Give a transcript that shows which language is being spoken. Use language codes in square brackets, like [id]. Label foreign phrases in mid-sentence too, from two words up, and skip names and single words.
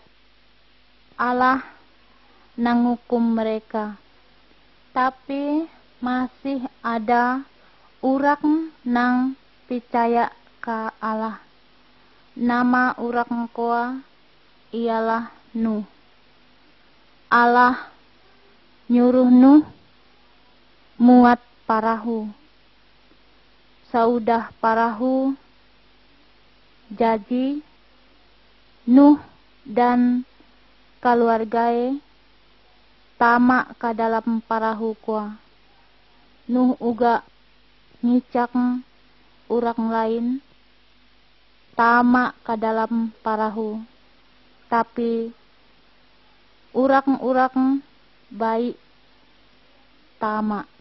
[bjn] Allah nanghukum mereka, tapi masih ada urang nang percaya ke Allah. Nama urang koa ialah Nuh. Allah nyuruh Nuh muat parahu. Saudah parahu jadi, Nuh dan keluargae tamak ke dalam parahu koa. Nuh uga ngicak urang lain tamak ke dalam parahu, tapi urang-urang baik tamak.